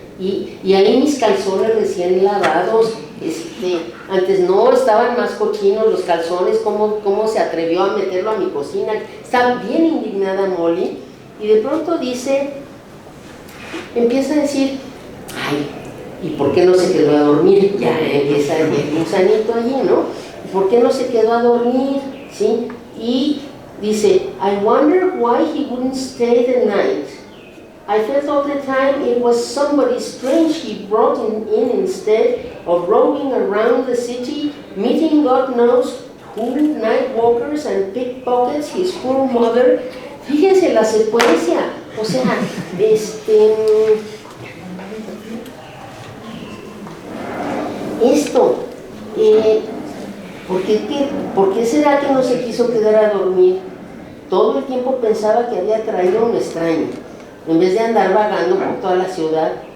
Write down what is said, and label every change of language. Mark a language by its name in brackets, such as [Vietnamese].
[Spanish] Y ahí mis calzones recién lavados, antes no, estaban más cochinos los calzones, ¿cómo se atrevió a meterlo a mi cocina? Está bien indignada Molly, y de pronto empieza a decir, ay, ¿y por qué no se quedó a dormir? Ya empieza el gusanito allí, ¿no? ¿Por qué no se quedó a dormir? ¿Sí? Y dice, [English] I wonder why he wouldn't stay the night. I felt all the time it was somebody strange he brought in instead of roaming around the city, meeting God knows who, night walkers and pickpockets, his poor mother. [Spanish] Fíjense la secuencia, o sea, esto, ¿por qué será que no se quiso quedar a dormir? Todo el tiempo pensaba que había traído un extraño, en vez de andar vagando por toda la ciudad.